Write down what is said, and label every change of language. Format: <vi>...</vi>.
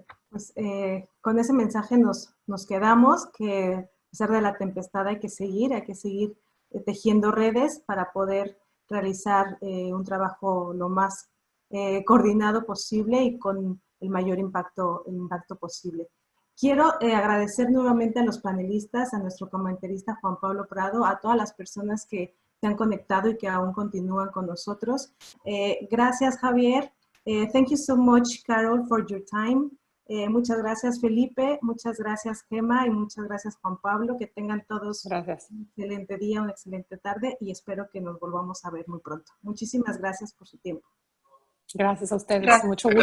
<es>Pues con ese mensaje nos quedamos, que a pesar de la tempestad hay que seguir tejiendo redes para poder realizar un trabajo lo más coordinado posible y con el mayor impacto posible. Quiero agradecer nuevamente a los panelistas, a nuestro comentarista Juan Pablo Prado, a todas las personas que se han conectado y que aún continúan con nosotros. Gracias, Javier.</es> <en>Thank you so much, Carol, for your time.</en> <es>Muchas gracias, Felipe. Muchas gracias, Gema. Y muchas gracias, Juan Pablo. Que tengan todos un excelente día, una excelente tarde y espero que nos volvamos a ver muy pronto. Muchísimas gracias por su tiempo. Gracias a ustedes. Mucho gusto.</es>